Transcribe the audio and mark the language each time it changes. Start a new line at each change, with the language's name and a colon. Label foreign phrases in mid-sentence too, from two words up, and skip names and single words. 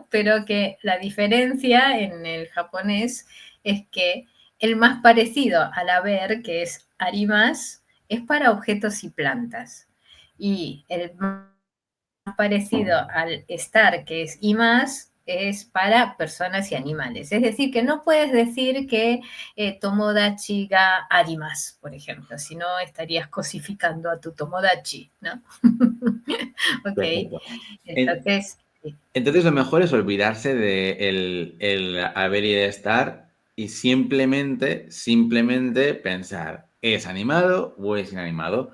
Spanish: Pero que la diferencia en el japonés es que el más parecido al haber, que es arimas, es para objetos y plantas. Y el más parecido al estar, que es imas, es para personas y animales. Es decir, que no puedes decir que
Japanese: 友達があります,
Spanish: por ejemplo, si no estarías cosificando a tu tomodachi, ¿no? Ok, Perfecto. En- entonces, sí, Entonces lo mejor es olvidarse de el haber y de estar y simplemente pensar, ¿es animado o es inanimado?